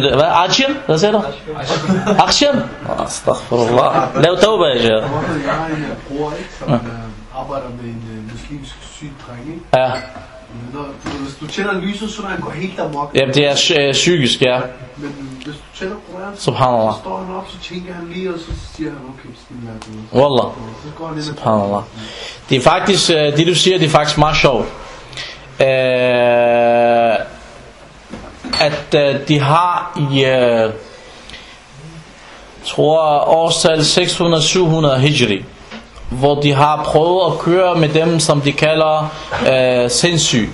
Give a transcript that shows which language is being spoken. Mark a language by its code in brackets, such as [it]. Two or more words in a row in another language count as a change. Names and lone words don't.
[da] Hvad? Action? Hvad siger du? Action? Astaghfirullah. Lav tawba, jeg siger. Jeg har en bror, som arbejder med en muslimsk syg dreng, ikke? Ja. Hvis du tænder lyset, så han går helt amok. Jamen, det er psykisk, ja. Men hvis du tænder Koran, Subhanallah. så står han op, så tænker han lige, og så siger han, okay, bismillah. [ar] والله. سبحان الله. [da] Det er faktisk, det du siger, det er faktisk meget sjovt. At de har i, tror årstal 600-700 hijri, hvor de har prøvet at køre med dem, som de kalder sindssyge.